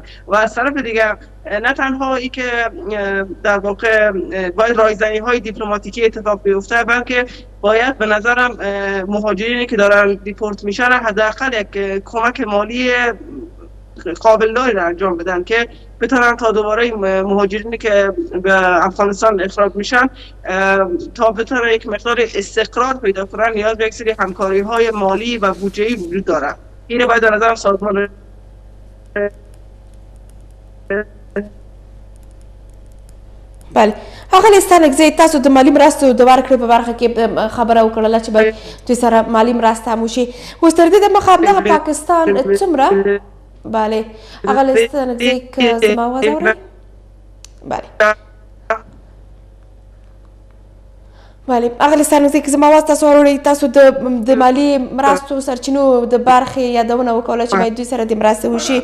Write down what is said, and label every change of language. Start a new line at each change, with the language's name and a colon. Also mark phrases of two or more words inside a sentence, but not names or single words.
Persian: و از طرف دیگه نه تنها ای که در واقع باید رایزنی های دیپلماتیکی اتفاق بیفته، بلکه باید به نظرم مهاجرینی که دارن دیپورت میشن حداقل یک کمک مالی قابل داری را انجام بدن که بتونن تا دوباره مهاجرینی که به افغانستان اخراج میشن تا بتونن یک مقدار استقرار پیدا کنن، نیاز به یک سری همکاری های مالی و بودجه‌ای وجود داره. اینه باید در نظر سازمان
Pashto: بله هغه ستانک زه تاسو د مالی مرستو د ورکړې په برخه کې خبره وکړله چې باید دوی سره مالی مرسته هم وشي. اوس تر دې دمخه همدغه پاکستان څومره بله هغه ستانک زه که زما آواز اورئ؟ بله بله هغه ستانک زه که زما آواز تاسو اورئ، تاسو د مالی مرستو سرچینو د برخې یادونه وکوله چې باید دوی سره د مرستې وشي.